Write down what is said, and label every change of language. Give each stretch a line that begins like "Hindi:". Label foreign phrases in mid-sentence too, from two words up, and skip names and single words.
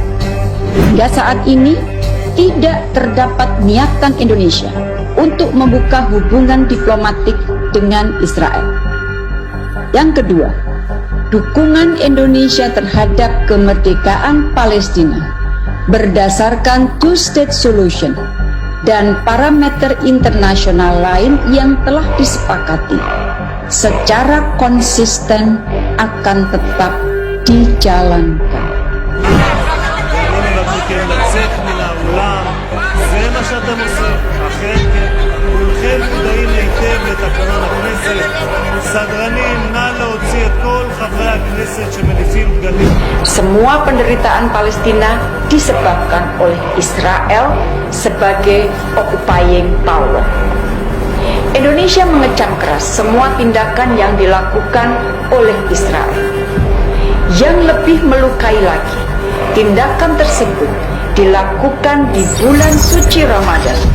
Indonesian: Hingga saat ini tidak terdapat niatan Indonesia untuk membuka hubungan diplomatik dengan Israel. Yang kedua, dukungan Indonesia terhadap kemerdekaan Palestina berdasarkan
English: two-state solution
Indonesian: dan parameter internasional lain yang telah disepakati secara konsisten akan tetap dijalankan.
Hebrew: לצאת מן העולם, זה מה שאתם עושים, אכן כן, כולכם מודעים היטב לתקנון הכנסת. סדרנים, נא להוציא את כל חברי הכנסת שמניפים דגלים.
Indonesian: Semua penderitaan Palestina disebabkan oleh Israel sebagai
English: occupying power.
Indonesian: Indonesia mengecam keras semua tindakan yang dilakukan oleh Israel. Yang lebih melukai lagi, tindakan tersebut dilakukan di bulan suci Ramadan.